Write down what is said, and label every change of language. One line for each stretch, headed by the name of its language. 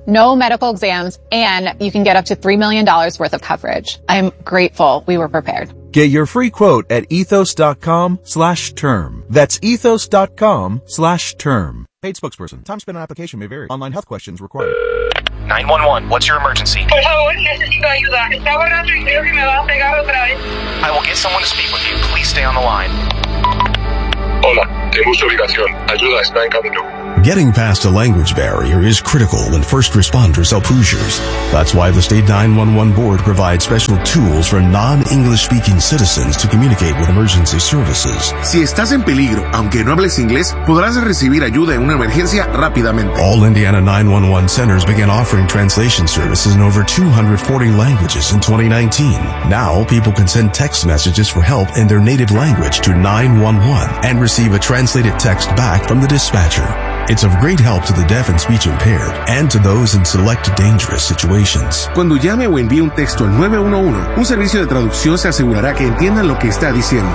English: No medical exams, and you can get up to $3 million worth of coverage. I'm grateful we were prepared. Get your free quote at ethos.com/term. That's ethos.com/term. Paid spokesperson. Time spent on application may vary. Online health questions required. 911, what's your emergency?
Spanish: Por favor, necesito ayuda. Estaba en otro incendio que me va a pegar otra vez.
English: I will get someone to speak with you. Please stay on the line.
Spanish: Hola, tengo su ubicación. Ayuda está en camino.
English: Getting past a language barrier is critical when first responders help Hoosiers. That's why the State 911 Board provides special tools for non-English-speaking citizens to communicate with emergency services.
Spanish: Si estás en peligro, aunque no hables inglés, podrás recibir ayuda en una emergencia rápidamente.
English: All Indiana 911 centers began offering translation services in over 240 languages in 2019. Now, people can send text messages for help in their native language to 911 and receive a translated text back from the dispatcher. It's of great help to the deaf and speech impaired and to those in select dangerous situations.
Spanish: Cuando llame o envíe un texto al 911, un servicio de traducción se asegurará que entiendan lo que está diciendo.